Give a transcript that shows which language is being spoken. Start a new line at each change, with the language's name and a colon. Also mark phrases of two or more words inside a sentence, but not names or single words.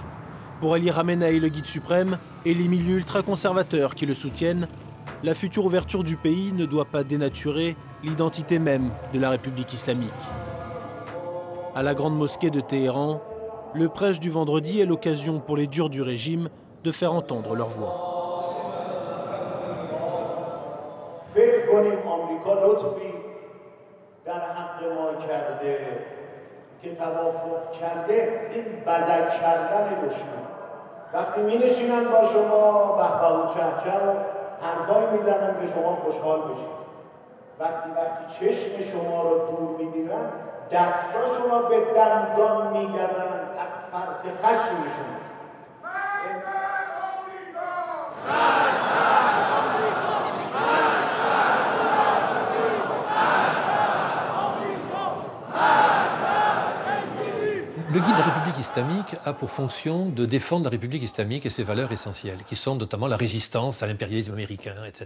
French: Pour Ali Khamenei, le guide suprême, et les milieux ultra-conservateurs qui le soutiennent, la future ouverture du pays ne doit pas dénaturer l'identité même de la République islamique. À la grande mosquée de Téhéran, le prêche du vendredi est l'occasion pour les durs du régime de faire entendre leur voix.
Persian: وقتی می‌نشینن با شما بهبهو چهچه حرفایی میزنن که شما خوشحال بشید وقتی چشم شما رو دور می‌گیرن دستاشون رو به دندان می‌گزنن از فرط خشمشون
French: Le guide de la République islamique a pour fonction de défendre la République islamique et ses valeurs essentielles, qui sont notamment la résistance à l'impérialisme américain, etc.